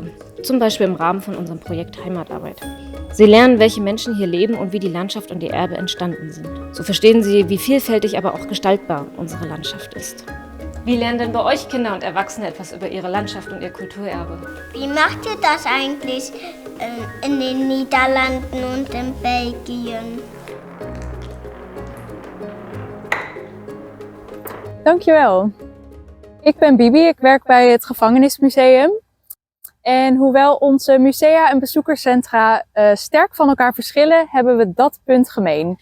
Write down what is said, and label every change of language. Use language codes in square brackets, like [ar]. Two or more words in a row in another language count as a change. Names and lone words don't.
[de] Zum Beispiel im Rahmen von unserem Projekt Heimatarbeit. Sie lernen, welche Menschen hier leben und wie die Landschaft und ihr Erbe entstanden sind. So verstehen sie, wie vielfältig, aber auch gestaltbar unsere Landschaft ist. Wie lernen denn bei euch Kinder und Erwachsene etwas über ihre Landschaft und ihr Kulturerbe? Wie macht ihr das eigentlich in den Niederlanden und in Belgien? [nl] Dankjewel. Ik ben Bibi, ik werk bij het Gevangenismuseum. En hoewel onze musea en bezoekerscentra sterk van elkaar verschillen, hebben we dat punt gemeen.